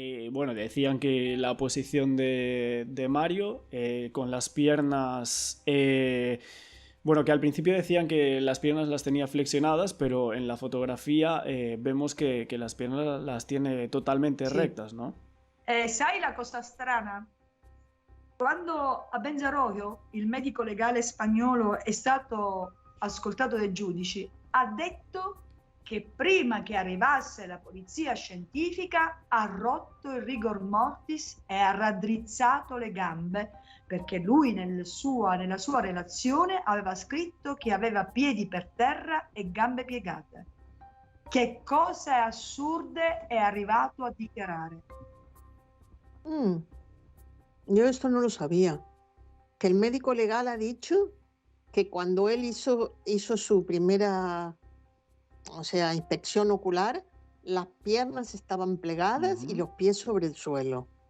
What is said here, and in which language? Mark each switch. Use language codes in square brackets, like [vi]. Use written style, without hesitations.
[es] Bueno, decían que la posición de Mario con las piernas... bueno, que al principio decían que las piernas las tenía flexionadas, pero en la fotografía vemos que las piernas las tiene totalmente rectas, ¿no? [it] Sai la cosa strana? Quando a Benzaroio, il medico legale spagnolo, è stato ascoltato dai giudici, ha detto che prima che arrivasse la polizia scientifica ha rotto il rigor mortis e ha raddrizzato le gambe, perché lui nella sua relazione aveva scritto che aveva piedi per terra e gambe piegate. Che cose assurde è arrivato a dichiarare. [es] Yo esto no lo sabía. Que el médico legal ha dicho que cuando él hizo su primera, inspección ocular, las piernas estaban plegadas y los pies sobre il suelo.